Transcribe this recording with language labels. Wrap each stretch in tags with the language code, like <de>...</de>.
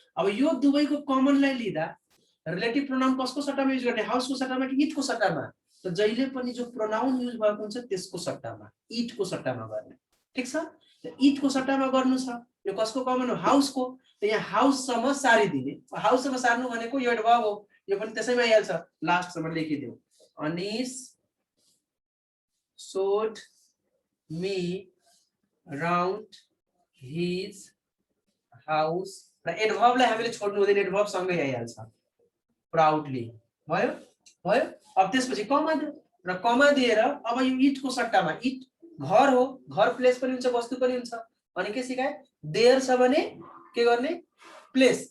<ne>अब यो दुवैको कमनलाई लिँदा रिलेटिभ प्रोनाउन कसको सट्टामा युज गर्ने, हाउसको सट्टामा कि इटको सट्टामा? त जहिले पनि जो प्रोनाउन युज भएको हुन्छ त्यसको सट्टामा, इटको सट्टामा गर्ने। ठीक छ, इटको सट्टामा गर्नु छ। यो कसको कमन हो? हाउसको। त यहाँ हाउससम्म सारिदिने, हाउससम्म सार्नु भनेको यो एडभर्ब हो, यो पनि त्यसैमा आइहाल्छ, लास्टसम्म लेखिदिऊ।</ne> <en>Anis showed me round his house।</en> <ne>र एडभर्बलाई हामीले छोड्नु हुँदैन, एडभर्ब सँगै आइहाल्छ। प्राउडली भयो भयो। अब त्यसपछि कमा दियो र कमा दिएर अब यो इटको सट्टामा, इट घर हो, घर प्लेस पनि हुन्छ वस्तु पनि हुन्छ। अनि के सिकाए? देयर छ भने के गर्ने? प्लेस।</ne>